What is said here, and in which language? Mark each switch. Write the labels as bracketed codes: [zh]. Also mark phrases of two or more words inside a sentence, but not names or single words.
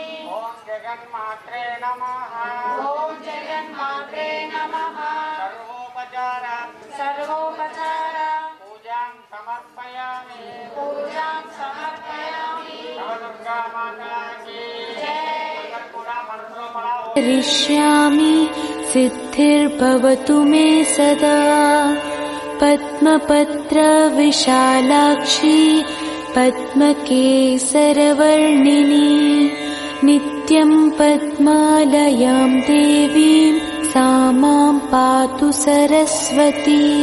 [sa] ఓం జగన్మాత్రే నమః ఓం జగన్మాత్రే నమః సర్వోపచార సర్వోపచార పూజాం సమర్పయామి పూజాం సమర్పయామి [hi] नवदुर्गा माता की జై [te] అందరూ కూడా మనసులో పడావు [sa] करिष्यामि सिद्धिर्भवतु मे सदा पद्मपत्रविशालाक्षी पद्मकेसरवर्णिनी नित्यं पद्मालयां देवीं सा मां पातु सरस्वती